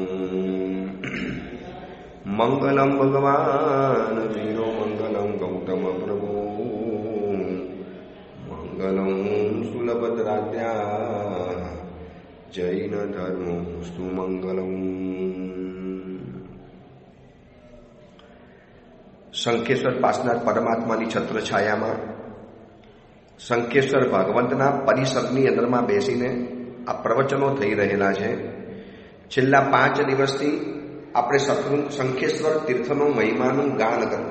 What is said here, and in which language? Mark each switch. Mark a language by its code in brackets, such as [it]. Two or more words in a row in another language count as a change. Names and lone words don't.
[sa] मंगलम भगवान वीरो मंगलम गौतम प्रभु मंगलम सुलभद्राद्या जैन धर्मस्तु मंगलम। [gu] શંખેશ્વર પાસનાર પરમાત્માની છત્રછાયામાં શંખેશ્વર ભગવંતના પરિસરની અંદરમાં બેસીને આ પ્રવચનો થઈ રહેલા છે. છેલ્લા 5 દિવસથી આપણે શંખેશ્વર તીર્થનો મહિમાનું ગાન કરવું.